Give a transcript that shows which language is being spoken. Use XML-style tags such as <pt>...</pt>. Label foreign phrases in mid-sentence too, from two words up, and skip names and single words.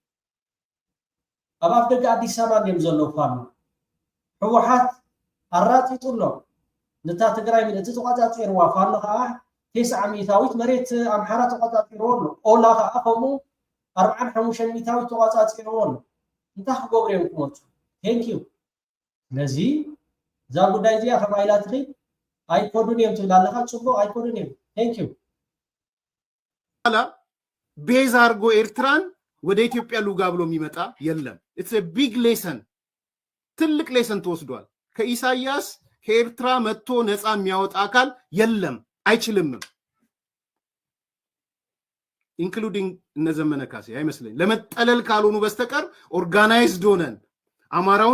<ti>ኣብ ኣፍ ደገ ኣዲስ ኣበባ እዮም ዘለዉ ፋኖ። ህወሓት ኣራጢጡሎ ነታ ትግራይ እቲ ተቆፃፂርዋ ፋኖ ከዓ 9 ሚእታዊት መሬት ኣምሓራ ተቆፃፂርዎ ኣሎ። ኦላ ከዓ ከምኡ 45 ሚእታዊት ተቆፃፂርዎ ኣሎ። እንታይ ክገብሩ እዮም ክመፁ?</ti> <en>thank you።</en> <ti>ስለዚ እዛ ጉዳይ እዚኣ ከም ኢላ ትኽእል ኣይኮዱን እዮም ትብል ኣለካ። ፅቡቅ ኣይኮዱን እዮም።</ti> <en>thank you።</en> <am>ቤዝ አድርጎ ኤርትራን ወደ ኢትዮጵያ ሉጋ ብሎ የሚመጣ የለም።</am> <en>it's a big lesson፣</en> <am>ትልቅ ሌሰን ተወስዷል። ከኢሳያስ ከኤርትራ መጥቶ ነፃ የሚያወጣ አካል የለም፣ አይችልም። ኢንክሉዲንግ እነዘመነ ካሴ አይመስለኝ ለመጠለል ካልሆኑ በስተቀር ኦርጋናይዝድ ሆነን አማራውን</am>